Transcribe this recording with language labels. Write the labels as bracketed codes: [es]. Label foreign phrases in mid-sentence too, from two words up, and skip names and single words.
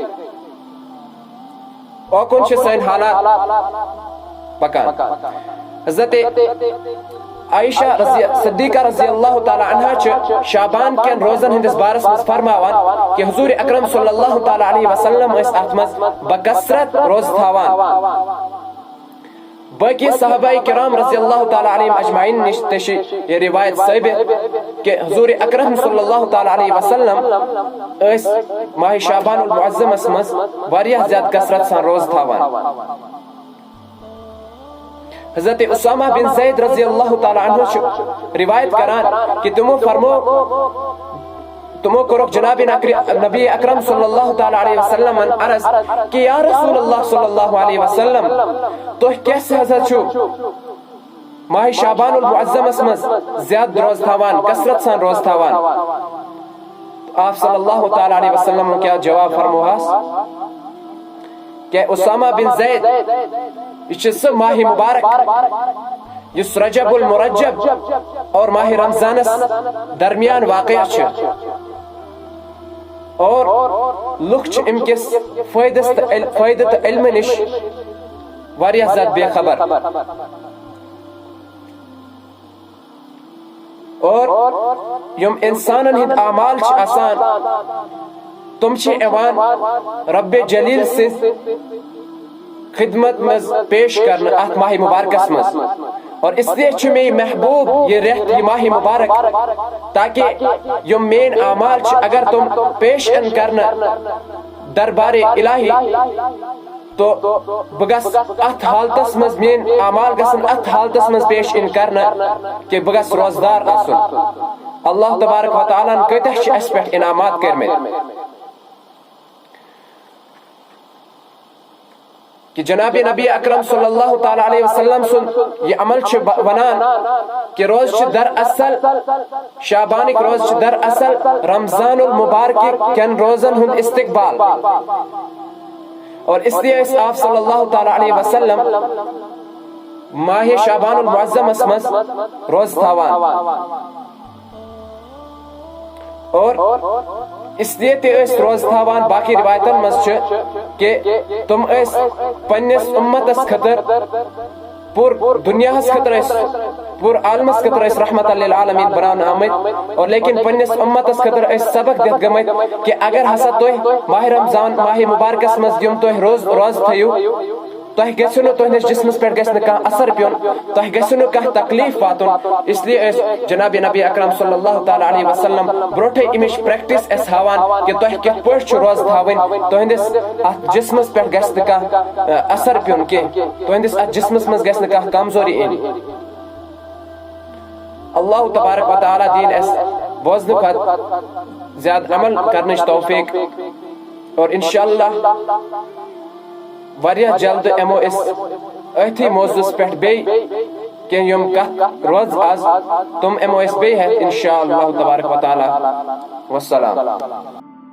[ks] اوکُن چھِ سٲنۍ حالات پکان حضرت عائشہ صدیقہ [ar] رضی اللہ تعالیٰ عنہا [ks] چھِ شعبان کٮ۪ن روزن ہٕنٛدِس بارس منٛز فرماوان کہ حضور اکرم [ar] صلی اللہ تعالیٰ علیہ وسلم [ks] ٲسۍ اتھ منٛز بکثرت روزٕ تھاوان باقی صحابہ کرام [ar] رضی اللہ تعالیٰ علیہم اجمعین [ks] نش تہِ چھِ یہ روایت ثٲبت کہ حضور اکرم [ar] صلی اللہ تعالیٰ علیہ وسلم [ks] ٲسۍ ماہ شعبان المعظمس منٛز واریاہ زیادٕ کثرت سان روزٕ تھاوان حضرت اسامہ بن زید [ar] رضی اللہ تعالیٰ عنہ [ks] چھُ روایت کران کہ تمو کوٚرُکھ جناب نبی اکرم [ar] صلی اللہ تعالیٰ علیہ وسلم [ks] عرض کہ [ar] یا رسول اللہ صلی اللہ علیہ وسلم [ks] تُہۍ کیٛاہ ہسا چھُو ماہ شعبان المعظمس منٛز زیادٕ روزٕ تھاوان کثرت سان روزٕ تھاوان آپ [ar] صلی اللہ تعالیٰ علیہ وسلم [ks] کیا جواب فرموہس کہ اسامہ بن زید یہ چھُ سُہ ماہ مبارک یُس رجب المرجب اور ماہ رمضانس درمیان واقع چھُ اور لُکھ چھِ اَمہِ کِس فٲیدٕ تہٕ علمہٕ نِش واریاہ زیادٕ بے خبر اور یِم اِنسانن ہٕنٛدۍ اعمال چھِ آسان تِم چھِ یِوان رب جلیل سٕنٛز خدمت منٛز پیش کرنہٕ اتھ ماہ مبارکس منٛز [ur] اور اس لیے [ks] چھُ مےٚ محبوب یہ رٮ۪تھ یہ ماہ مبارک تاکہ یِم میٲنۍ اعمال چھِ اگر تِم پیش یِن کرنہٕ دربارِ الہی تو بہٕ گژھٕ اتھ حالتس منٛز میٲنۍ اعمال گژھن اتھ حالتس منٛز پیش یِن کرنہٕ کہ بہٕ گژھٕ روزدار آسُن [ar] اللہ تبارک و تعالیٰ [ks] ہن کۭتیاہ چھِ اسہِ پٮ۪ٹھ انعامات کٔرمٕتۍ کہ جناب نبی اکرم [ar] صلی اللہ تعالیٰ علیہ وسلم [ks] سن یہ عمل چھُ ونان کہ روز چھُ در اصل شعبانک روز چھُ در اصل رمضان المبارک کٮ۪ن روزن ہُنٛد استقبال [ur] اور اس لیے [ks] ٲسۍ آپ [ar] صلی اللہ تعالیٰ علیہ وسلم [ks] ماہ شعبان المعظمس منٛز روزٕ تھاوان [ur] اور اس لیے [ks] تہِ ٲسۍ روزٕ تھاوان باقی روایتن منٛز چھُ کہ تِم ٲسۍ پننِس اُمتس خٲطرٕ پوٗرٕ دُنیاہس خٲطرٕ ٲسۍ پوٗرٕ عالمس خٲطرٕ ٲسۍ [ar] رحمت للعالمیٖن [ks] بناونہٕ آمٕتۍ اور لیکن پننِس اُمتس خٲطرٕ ٲسۍ سبق دِتھ گٔمٕتۍ کہ اگر ہسا تُہۍ ماہ رمضان ماہ مبارکس منٛز یِم تُہۍ روزٕ تھٲیِو تۄہہِ گژھِو نہٕ تُہنٛدِس جسمس پٮ۪ٹھ گژھِ نہٕ کانٛہہ اثر پیوٚن تۄہہِ گژھِو نہٕ کانٛہہ تکلیف واتُن اس لیے ٲسۍ جناب نبی اکرم [ar] صلی اللہ تعالیٰ علیہ وسلم [ks] برونٹھے امِچ پریکٹس اسہِ ہاوان کہ تۄہہِ کِتھ پٲٹھۍ چھُ روزٕ تھاوٕنۍ تُہنٛدِس اتھ جسمس پٮ۪ٹھ گژھِ نہٕ کانٛہہ اثر پیوٚن کینٛہہ تُہنٛدِس اتھ جسمس منٛز گژھِ نہٕ کانٛہہ کمزوری یِنۍ [ar] اللہ تبارک و تعالی [ks] دین اس بوزن کھت زیادہ عمل کرنچ توفیق اور انشاءاللہ واریاہ جلد امو اس ایتھی موضوع پہ بی کہ یم کت روز آز تم امو اس بی ہے [ar] انشاءاللہ تبارک و تعالی والسلام.